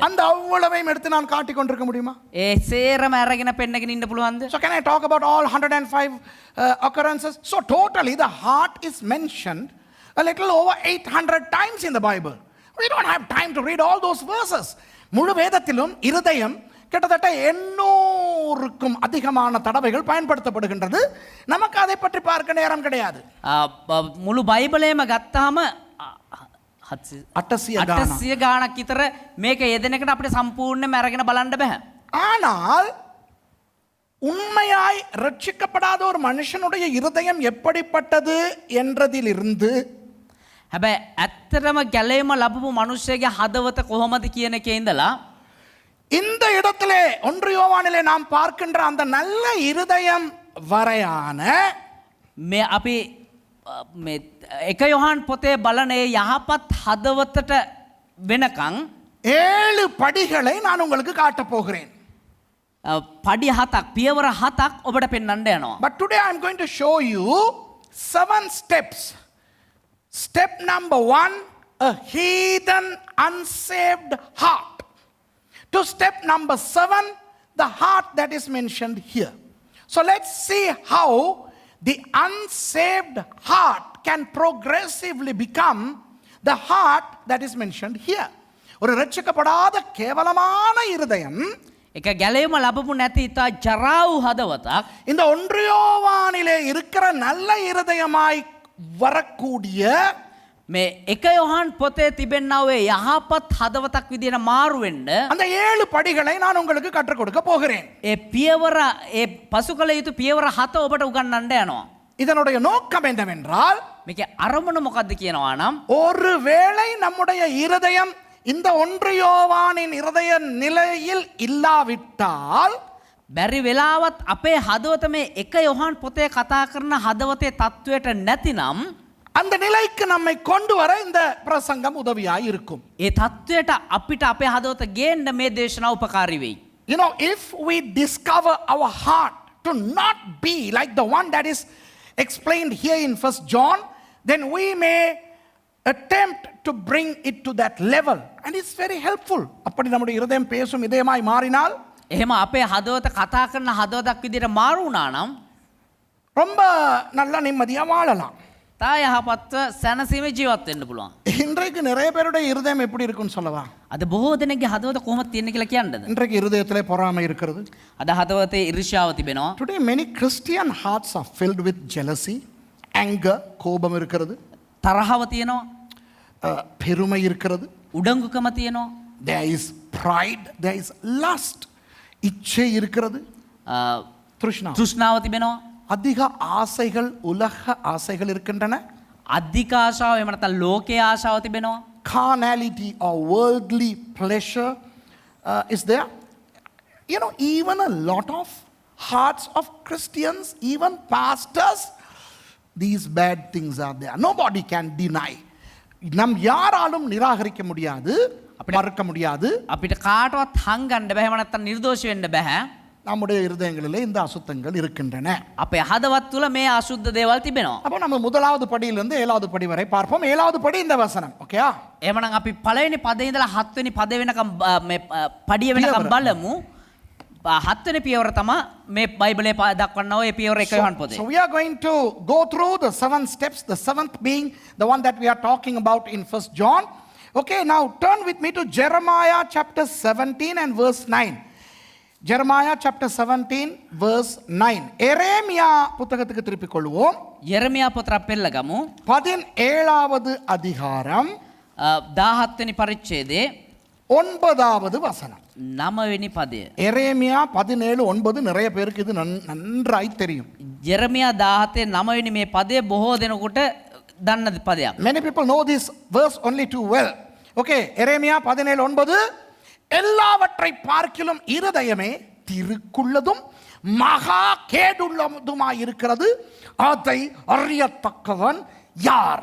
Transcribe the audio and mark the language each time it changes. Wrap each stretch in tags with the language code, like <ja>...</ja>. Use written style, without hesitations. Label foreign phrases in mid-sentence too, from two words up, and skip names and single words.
<ta>அந்த அவ்வளவையும் எடுத்து நான் காட்டிக் கொண்டிருக்க முடியுமா?</ta> <si>ඒ සේරම අරගෙන පෙන්නගෙන ඉන්න පුළුවන්ද?</si> <en>So can I talk about all 105 occurrences? So totally the heart is mentioned a little over 800 times in the Bible. We don't have time to read all those verses.</en> <ta>முழு வேதத்திலும் இருதயம் கிட்டத்தட்ட 800க்கும் அதிகமான தடவைகள் பயன்படுத்தப்படுகின்றது. நமக்கு அதை பற்றி பார்க்க நேரம் கிடையாது.</ta> <si>මුළු බයිබලයේම ගත්තාම 800 ගාණක් විතර මේක යෙදෙන එකට අපිට සම්පූර්ණයෙන්ම අරගෙන බලන්න බෑ.</si> <ta>ஆனால் உண்மையாய் ரட்சிக்கப்படாத ஒரு மனுஷனுடைய இருதயம் எப்படிப்பட்டது என்றதிலிருந்து</ta> <si>හැබැයි ඇත්තටම ගැලේම ලැබපු මිනිස්සෙගේ හදවත කොහොමද කියන එකේ ඉඳලා</si> <ta>இந்த இடத்திலே 1 யோவானிலே நாம் பார்க்கின்ற அந்த நல்ல இருதயம் வரையான</ta> <si>මේ අපි මේ එක යොහන් පොතේ බලන ඒ යහපත් හදවතට වෙනකන්</si> <ta>7 படிகளை நான் உங்களுக்கு காட்டப் போகிறேன்.</ta> <si>පඩි 7ක් පියවර 7ක් ඔබට පෙන්වන්න යනවා.</si> <en>But today I am going to show you 7 steps. Step number 1, a heathen unsaved heart. To step number 7, the heart that is mentioned here. So let's see how the unsaved heart can progressively become the heart that is mentioned here.</en> <ta>ஒரு ரட்சிக்கப்படாத கேவலமான இருதயம்,</ta> <si>එක ගැලේම ලැබපු නැති ඉතා ජරා වූ හදවතක්</si> <ta>இந்த 1 யோவானிலே இருக்கிற நல்ல இருதயமாய் வரக்கூடிய</ta> <si>මේ එක යොහන් පොතේ තිබෙනා ඔය යහපත් හදවතක් විදියට මාරු වෙන්න</si> <ta>அந்த 7 படிகளை நான் உங்களுக்கு கற்றுக் கொடுக்க போகிறேன்.</ta> <si>ඒ පියවර ඒ පසු කළ යුතු පියවර 7 ඔබට උගන්වන්න යනවා.</si> <ta>இதனுடைய நோக்கம் என்னவென்றால்,</ta> <si>මේකේ අරමුණ මොකද්ද කියනවා නම්</si> <ta>ஒருவேளை நம்முடைய இருதயம் இந்த 1 யோவானின் இருதய நிலையில் இல்லாவிட்டால்</ta> <si>බැරි වෙලාවත් අපේ හදවත මේ එක යොහන් පොතේ කතා කරන හදවතේ තත්වයට නැතිනම්</si> <ta>அந்த நிலைக்கு நம்மை கொண்டு வர இந்த பிரசங்கம் உதவியாய் இருக்கும்.</ta> <si>ඒ තත්වයට අපිට අපේ හදවත ගේන්න මේ දේශනාව උපකාරී වෙයි.</si> <en>If we discover our heart to not be like the one that is explained here in 1 John, then we may attempt to bring it to that level, and it's very helpful.</en> <ta>அப்படி நம்முடைய இருதயம் பேசும் இதயமாய் மாறினால்,</ta> <si>එහෙම අපේ හදවත කතා කරන හදවතක් විදියට මාරු වුණා නම්</si> <ta>ரொம்ப நல்ல நிம்மதியா வாழலாம்.</ta> <si>තා යහපත්ව සැනසීමේ ජීවත් වෙන්න පුළුවන්.</si> <ta>இன்றைக்கு நிறைய பேருடைய இருதயம் எப்படி இருக்குன்னு சொல்லவா?</ta> <si>අද බොහෝ දෙනෙක්ගේ හදවත කොහොමද තියෙන්නේ කියලා කියන්නද?</si> <ta>இன்றைக்கு இருதயத்திலே பொறாமை இருக்கிறது.</ta> <si>අද හදවතේ ඊර්ෂ්‍යාව තිබෙනවා.</si> <en>Today many Christian hearts are filled with jealousy, anger,</en> <ta>கோபம் இருக்கிறது.</ta> <si>තරහව තියෙනවා.</si> <ta>பெருமை இருக்கிறது.</ta> <si>උඩඟුකම තියෙනවා.</si> <en>There is pride, there is lust.</en> <ta>இச்சை இருக்கிறது. Trishna.</ta> <si>තෘෂ්ණාව තිබෙනවා.</si> <ta>அதிக ஆசைகள், உலக ஆசைகள் இருக்கின்றன.</ta> <si>අධික ආශාව එහෙම නැත්නම් ලෝකයේ ආශාව තිබෙනවා.</si> <en>Carnality or worldly pleasure is there. Even a lot of hearts of Christians, even pastors, these bad things are there. Nobody can deny.</en> <ta>நம் யாராலும் நிராகரிக்க முடியாது, மறுக்க முடியாது.</ta> <si>අපිට කාටවත් හංගන්න බෑ, එහෙම නැත්නම් නිර්දෝෂ වෙන්න බෑ.</si> <ta>நம்முடைய இருதயங்களிலே இந்த அசுத்தங்கள் இருக்கின்றன.</ta> <si>අපේ හදවත් තුල මේ අසුද්ධ දේවල් තිබෙනවා.</si> <ta>அப்போ நம்ம முதலாவது படியிலிருந்து 7வது படி வரை பார்ப்போம். 7வது படி இந்த வசனம். ஓகேயா?</ta> <si>එහෙමනම් අපි පළවෙනි පදේ ඉඳලා 7 වෙනි පදේ වෙනකම් මේ පඩිය වෙනකම් බලමු. 7 වෙනි පියවර තමයි මේ බයිබලයේ දක්වන්නා ඔය පියවර 1 යොහන් පොතේ.</si> <en>So we are going to go through the 7 steps, the 7th being the one that we are talking about in 1 John. Okay, now turn with me to Jeremiah chapter 17 and verse 9. Jeremiah chapter 17 verse 9.</en> <ta>எரேமியா புத்தகத்துக்கு திருப்பிக் கொள்வோம்.</ta> <si>යෙරමියා පොත අපි පෙළගමු.</si> <ta>17வது அதிகாரம்</ta> <si>17 වෙනි පරිච්ඡේදයේ</si> <ta>9வது வசனம்.</ta> <si>9 වෙනි පදය.</si> <ta>எரேமியா 17:9 நிறைய பேருக்கு இது நன்றாய் தெரியும்.</ta> <si>යෙරමියා 17 9 වෙනි මේ පදය බොහෝ දෙනෙකුට දන්න පදයක්.</si> <en>Many people know this verse only too well.</en> <ta>Okay, எரேமியா 17:9 எல்லாவற்றை பார்க்கிலும் இருதயமே திருக்குள்ளதும் மகா கேடுள்ளதுமாய் இருக்கிறது, அதை அறியத்தக்கவன் யார்?</ta>